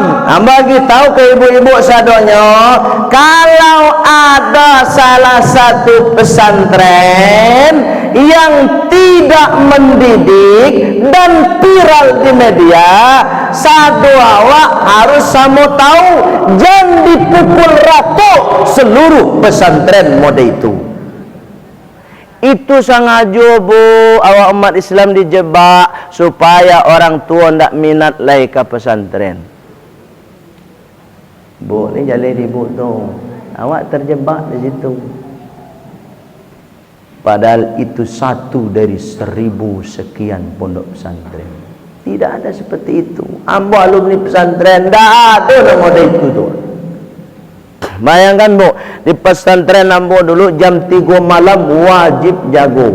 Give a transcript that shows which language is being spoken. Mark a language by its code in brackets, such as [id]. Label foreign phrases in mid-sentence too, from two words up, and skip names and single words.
[id] Bagi tahu ke ibu-ibu sadonyo, kalau ada salah satu pesantren yang tidak mendidik dan viral di media, sadu awak harus sama tahu, jangan dipukul rata seluruh pesantren mode itu. Itu sengaja bu, awak umat Islam dijebak supaya orang tua [min] ndak minat lai [id] ke pesantren. Bu, ni jalan ibu tu, awak terjebak di situ. Padahal itu satu dari 1000 sekian pondok pesantren. Tidak ada seperti itu. [min] Ambo alumni pesantren, ndak ada nama itu tu. [id] Bayangkan bu, di pesantren ambo dulu jam 3 malam wajib jago.